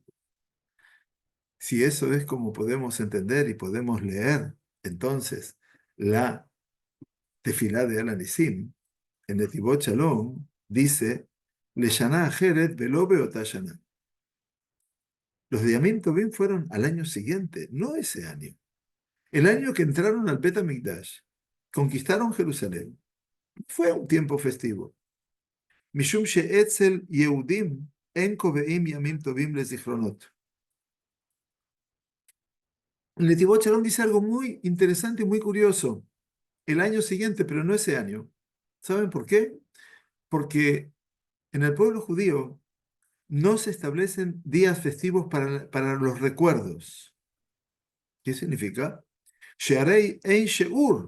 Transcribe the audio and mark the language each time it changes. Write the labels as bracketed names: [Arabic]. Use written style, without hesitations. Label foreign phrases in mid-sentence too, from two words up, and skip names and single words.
[Spanish] Si eso es como podemos entender y podemos leer, entonces la tefilá de Al-Anisim en Netivot Shalom dice, [Hebrew] לשנה אחרת ולא באותה שנה. [Spanish] Los de [Hebrew] ימים טובים [Spanish] fueron al año siguiente, no ese año. El año que entraron al Bet HaMikdash, conquistaron Jerusalén. Fue un tiempo festivo. [Hebrew] משום שאצל יהודים אין קובעים ימים טובים לזכרונות. [Spanish] El Netivot Shalom dice algo muy interesante y muy curioso. El año siguiente, pero no ese año. ¿Saben por qué? Porque en el pueblo judío no se establecen días festivos para los recuerdos. ¿Qué significa? [Hebrew] שהרי אין שיעור.